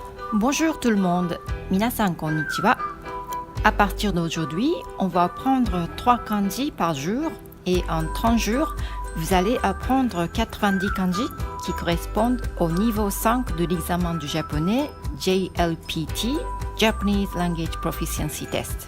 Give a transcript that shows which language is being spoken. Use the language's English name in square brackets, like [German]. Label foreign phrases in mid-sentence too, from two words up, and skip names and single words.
[French] Bonjour tout le monde, [Japanese] みなさん こんにちは. [French] À partir d'aujourd'hui, on va apprendre 3 kanji par jour et en 30 jours, vous allez apprendre 90 kanji qui correspondent au niveau 5 de l'examen du japonais JLPT, [English] Japanese Language Proficiency Test.